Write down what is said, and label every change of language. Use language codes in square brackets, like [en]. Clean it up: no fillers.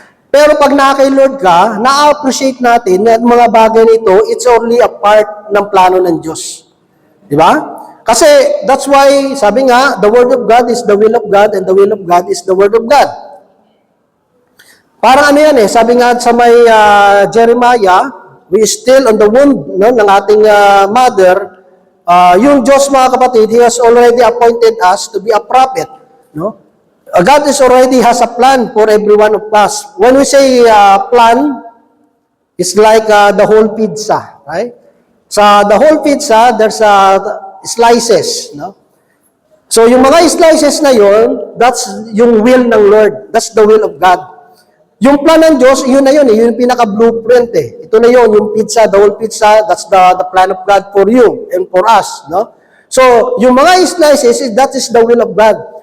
[tl] Pero pag nakay Lord ka, na-appreciate natin na mga bagay nito, [en] it's only a part [tl] ng plano ng Diyos. Di ba? Kasi [en] that's why, sabi nga, the Word of God is the will of God and the will of God is the Word of God. [tl] Parang sabi nga sa may [en] Jeremiah, we still on the womb ng ating mother, [tl] yung Diyos mga kapatid, [en] He has already appointed us to be a prophet. No? God already has a plan for every one of us. When we say plan, it's like the whole pizza, right? Sa the whole pizza, there's slices, no? [tl] So yung mga slices na yon, [en] that's yung will [tl] ng Lord. [en] That's the will of God. [tl] Yung plan ng Diyos, yun na yun eh. Yun yung pinaka-blueprint eh. [en] Ito na yun, yung pizza, the whole pizza, that's the plan of God for you and for us, no? So, yung mga slices, that is the will of God.